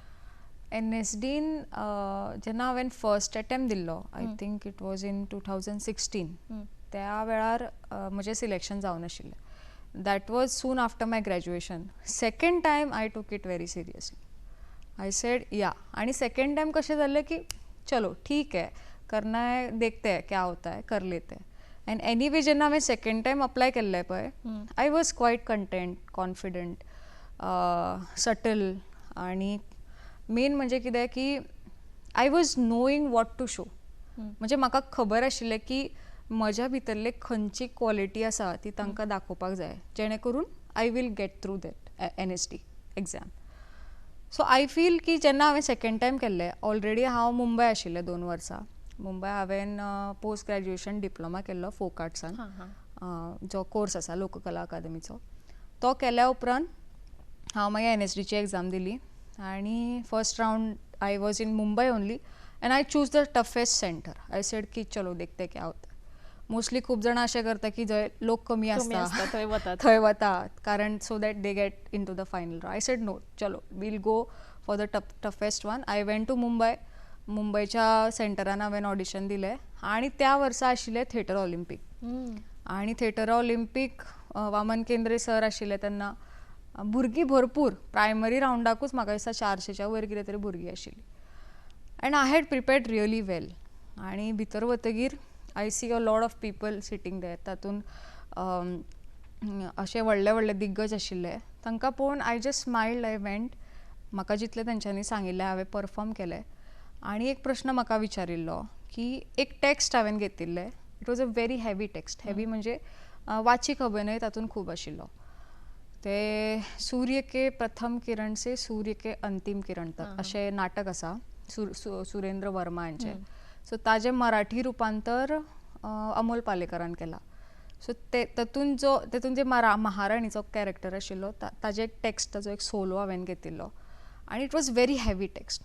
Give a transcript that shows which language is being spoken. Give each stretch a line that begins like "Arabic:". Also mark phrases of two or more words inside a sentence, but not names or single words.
Konkani: NSDन जेन्ना हांवें
English: first attempt
Konkani: दिल्लो,
English: I think it was in 2016,
Konkani: त्या वेळार म्हजें सिलेक्शन जावन आशिल्लें.
English: That was soon after my graduation. Second time I took it very seriously. I said yeah.
Hindi: आनी
English: second time
Konkani: कशें जाल्लें की
Hindi: चलो ठीक है, करना है, देखते हैं क्या होता है, कर लेते हैं.
English: And anyway
Konkani: जेन्ना हांवें
English: second time apply
Konkani: केल्लें पळय,
English: I was quite content, confident, subtle, आनी मेन
Konkani: म्हणजे कितें की
English: I was knowing what to show.
Konkani: म्हणजे म्हाका खबर आशिल्लें की म्हज्या भितरले खंयची क्वॉलिटी आसा ती तांकां दाखोवपाक जाय, जेणे करून
English: I will get through that NSD exam. So I feel
Konkani: की जेन्ना हांवें
English: second time
Konkani: केल्लें, ऑलरेडी हांव मुंबय आशिल्लें 2 वर्सां. मुंबय हांवें
English: post graduation diploma
Konkani: केल्लो फोक आर्ट्सान, जो कोर्स आसा लोककला अकादमीचो. तो केल्या उपरांत हांव मागीर NSDची एग्जाम दिली आनी
English: first round I was in Mumbai only and I chose the toughest centre. I said
Hindi: की चलो देखते क्या होता.
Konkani: मोस्टली खूब जाणां अशें करता की जंय लोक कमी आसता थंय वतात. थंय वतात कारण
English: so that they get into the final round. I said no, chalo we'll go for the toughest one. I went to Mumbai.
Konkani: मुंबयच्या सेंटरान हांवें ऑडिशन दिलें आनी त्या वर्सा आशिल्लें थिएटर ऑलिंपीक. आनी थिएटर ऑलिंपीक वामन केंद्रे सर आशिल्ले तेन्ना भुरगीं भरपूर, प्रायमरी राउंडाकूच म्हाका दिसता 400च्या वयर कितें तरी भुरगीं आशिल्लीं.
English: And I had prepared really well.
Konkani: आनी भितर वतगीर
English: I see a lot of people sitting there.
Konkani: तातूंत अशे व्हडले व्हडले दिग्गज आशिल्ले. तांकां पळोवन
English: I just smiled. I went.
Konkani: म्हाका जितलें तेंच्यांनी सांगिल्लें हांवें परफॉर्म केलें. आनी एक प्रश्न म्हाका विचारिल्लो की एक टॅक्स्ट हांवें घेतिल्लें.
English: It was a very heavy text.
Konkani: हेवी म्हणजे वाचीक अभिनय तातूंत खूब आशिल्लो. ते सूर्य के प्रथम किरण से सूर्य के अंतिम किरण तक अशें नाटक आसा सुरेंद्र वर्मा हांचें. सो ताजें मराठी रुपांतर अमोल पालेकरान केलां. सो तेतून जे महाराणीचो कॅरेक्टर आशिल्लो ताजें एक टॅक्स्ट, ताजो एक सोलो हांवें घेतिल्लो आनी
English: It was very heavy text.